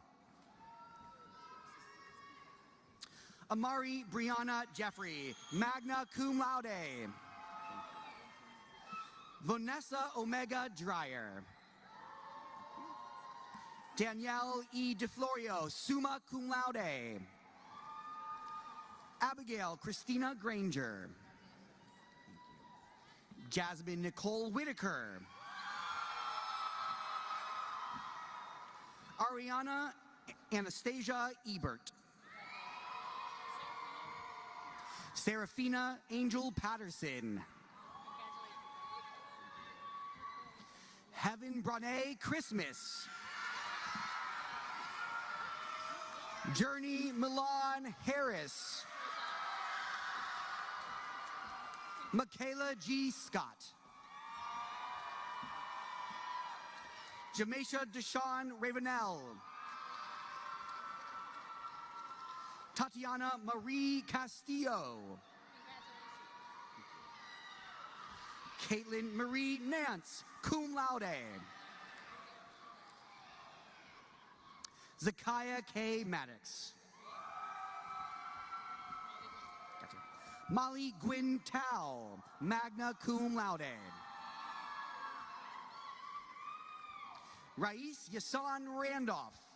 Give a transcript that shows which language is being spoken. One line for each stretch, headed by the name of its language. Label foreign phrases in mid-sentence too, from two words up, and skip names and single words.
English: Amari Brianna Jeffrey,
Latin: magna cum laude.
English: Vanessa Omega Dreyer. Danielle E. DeFlorio,
Latin: summa cum laude.
English: Abigail Christina Granger. Jasmine Nicole Whitaker. Ariana Anastasia Ebert. Serafina Angel Patterson. Heaven Brane Christmas. Journey Milan Harris. Michaela G. Scott. Jameisha Deshawn Ravenel. Tatiana Marie Castillo. Caitlin Marie Nance,
Latin: cum laude.
English: Zakiah K. Maddox. Gotcha. Molly Gwyn Tao,
Latin: magna cum laude.
English: Rais Yasan Randolph.